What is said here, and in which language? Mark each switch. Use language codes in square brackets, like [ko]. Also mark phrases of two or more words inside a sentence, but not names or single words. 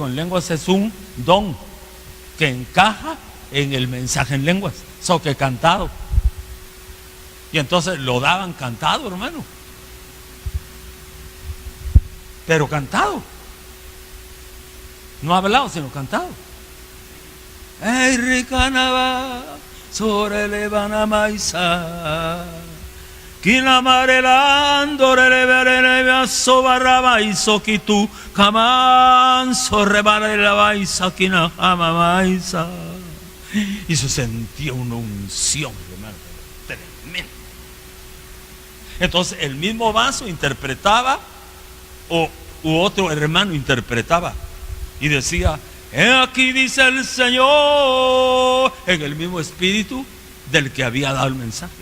[es] Y el cántico en lenguas es un don. que encaja en el mensaje en lenguas, so que cantado. Y entonces lo daban cantado, hermano. Pero cantado. No hablado, sino cantado. Ey, ricanaba, sobre levana maisa. Kinamarelando, relevere, sobarraba, y soquitu, camanso, rebare la baisa, kinahama maisa. Y se sentía una unción, hermano, tremenda. Entonces, el mismo vaso interpretaba, u otro hermano interpretaba, y decía: he aquí, dice el Señor, en el mismo espíritu del que había dado el mensaje.